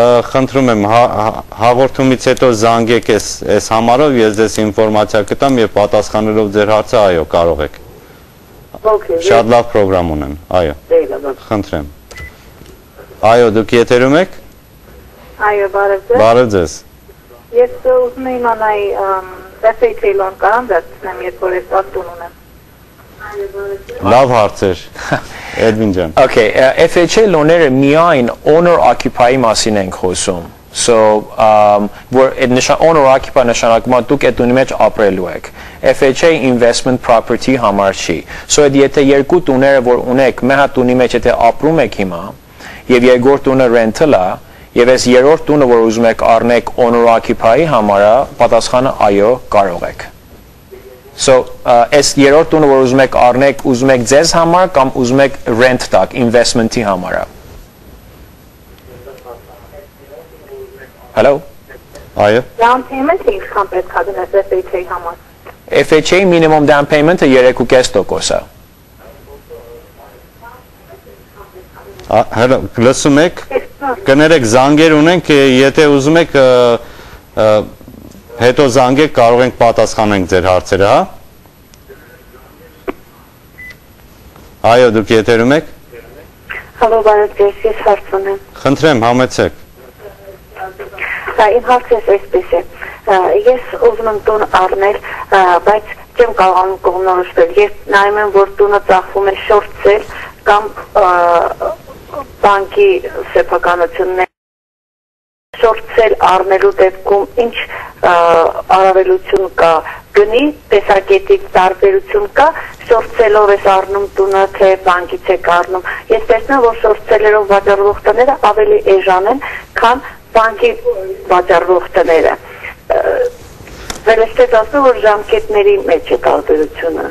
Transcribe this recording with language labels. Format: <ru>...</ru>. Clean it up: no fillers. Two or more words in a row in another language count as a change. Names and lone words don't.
<hy>Խնդրում եմ, հաղորդումից հետո զանգեք այս համարով, ես ձեզ ինֆորմացիա կտամ և պատասխանելով ձեր հարցը, այո, կարող եք։ Շատ լավ պրոգրամ ունեն, այո, խնդրեմ։ Այո, դուք եթերում եք։ Այո, բարև ձեզ։ Բարև ձեզ։ Ես ուզում եմ իմանալ</hy> <en>FHA loan</en> <hy>կարամ վերցնեմ, երբ որ ես տուն ունեմ։ Լավ հարցեր, Էդվին ջան։ Okay,</hy> <en>FHA loan-</en> <hy>երը միայն</hy> <en>owner-occupy-</en> <hy>ի մասին ենք խոսում։ So, որ</hy> <en>owner-occupy</en> <hy>նշանակում է դուք այդ տունի մեջ ապրելու եք։</hy> <en>FHA investment property</en> <hy>համար չի։ So, եթե երկու տուները, որ ունեք, մեկ հատ տունի մեջ եթե ապրում եք հիմա, և երկրորդ տունը rental-ա, և այս երրորդ տունը, որ ուզում եք առնեք</hy> <en>owner-occupy-</en> <hy>ի համարը, պատասխանը այո, կարող եք։ So, այս երրորդ տունը, որ ուզում եք առնեք, ուզում եք ձեզ համար կամ ուզում եք rent տակ, investment-ի համարը։ Hello? Այո։</hy> <en>Down payment-</en> <hy>ը ինչքան պետք է դնես FHA համար։</hy> <en>FHA minimum down payment-</en> <hy>ը 3.5%-ը։ Հələ, լսում եք, կներեք զանգեր ունենք, եթե ուզում եք հետո զանգեք, կարող ենք պատասխանենք ձեր հարցերը, հա։ Այո, դուք եթերում եք։ Հալո, բարև ձեզ, ես հարց ունեմ։ Խնդրեմ, համեցեք։ Իմ հարցը այսպես է, ես ուզում եմ տուն առնել, բայց չեմ կարողանում կողմնորոշվել, ես նայում եմ, որ տունը ծախվում է</hy> <en>short sale</en> <hy>կամ բանկի սեփականություններ շորտսել առնելու դեպքում ինչ առավելություն կա, գնի տեսակետից տարբերություն կա, շորտսելով ես առնում տունը, թե բանկից եք առնում։ Ես տեսնում, որ շորտսելերով վաճառվող տները ավելի էժան են, քան բանկի վաճառվող տները։ Վերստեց ասում, որ ժամկետների մեջ է տարբերությունը։</hy>